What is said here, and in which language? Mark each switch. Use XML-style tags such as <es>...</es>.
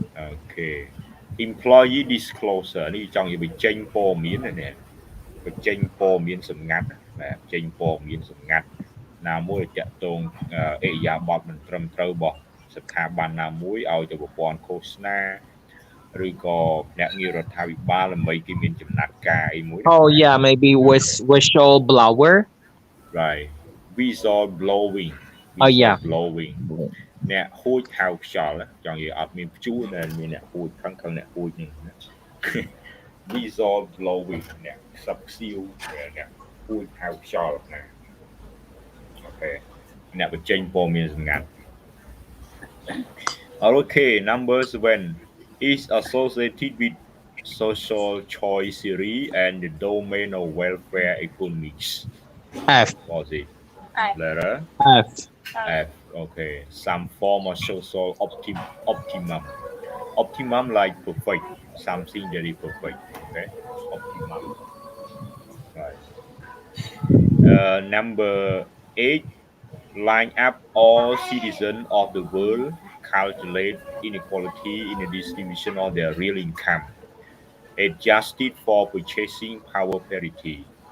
<km>okay employee disclosure នេះចង់និយាយបញ្ចេញព័ត៌មានណាបញ្ចេញព័ត៌មានសម្ងាត់បាទបញ្ចេញព័ត៌មានសម្ងាត់ ណាមួយតាក់ទងអិយាបថមិនត្រឹមត្រូវរបស់ស្ថាប័នណាមួយឲ្យទៅប្រព័ន្ធឃោសនាឬក៏អ្នកងាររដ្ឋាភិបាលដើម្បីគេមានចំណាត់ការអីមួយ</km> <en>Oh yeah, maybe whistle blower. right whistle blowing Oh yeah.</en> <km>blowing អ្នកហួចហៅខ្យល់ចង់និយាយអត់មានព្យួរតែមានអ្នកហួចខឹងអ្នកហួចនេះ whistle blowing អ្នកខ្សឹបខ្សៀវអ្នកហួចហៅខ្យល់ណាអូខេអ្នកបញ្ចេញព័ត៌មានសម្ងាត់</km> <en>Okay, number 7 is associated with social choice theory and the domain of welfare economics. F. What's it? F. Letter F. F. Okay, some form of social optimum. Optimum like perfect, something that is perfect. Okay, optimum. Right. Number 8. Line up all citizens of the world, calculate inequality in the distribution of their real income, adjusted for purchasing power parity.</en>